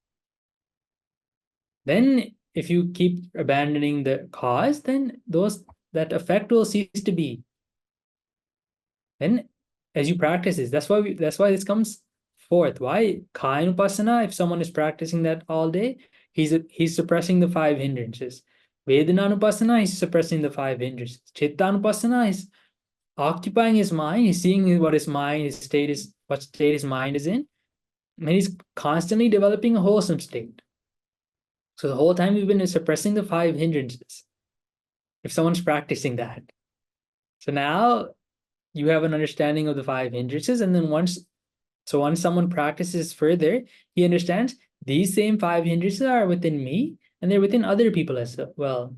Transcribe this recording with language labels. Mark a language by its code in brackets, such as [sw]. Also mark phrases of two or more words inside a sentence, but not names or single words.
[en] Then if you keep abandoning the cause, then that effect will cease to be. Then as you practice this, that's why this comes forth. Why Kaya-nupassana? If someone is practicing that all day, he's suppressing the 5 hindrances. Vedana-nupassana, he's suppressing the 5 hindrances. Chitta-nupassana is occupying his mind. He's seeing what his state his mind is in, and he's constantly developing a wholesome state. So the whole time we've been suppressing the 5 hindrances. If someone's practicing that, so now you have an understanding of the 5 hindrances, and then once someone practices further, he understands these same 5 hindrances are within me, and they're within other people as well.